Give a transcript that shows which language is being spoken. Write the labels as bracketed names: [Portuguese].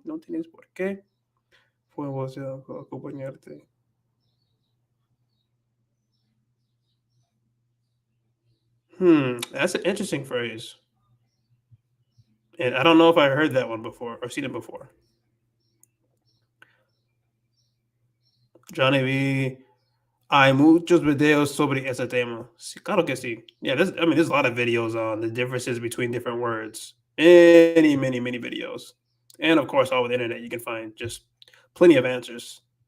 [Spanish] No tienes por qué fue un placer acompañarte. [English] That's an interesting phrase. And I don't know if I heard that one before or seen it before. Johnny B. [Spanish] Hay muchos videos sobre ese tema. Sí, claro que sí. [English] Yeah, there's a lot of videos on the differences between different words. Many videos. And of course, all over the internet, you can find just plenty of answers.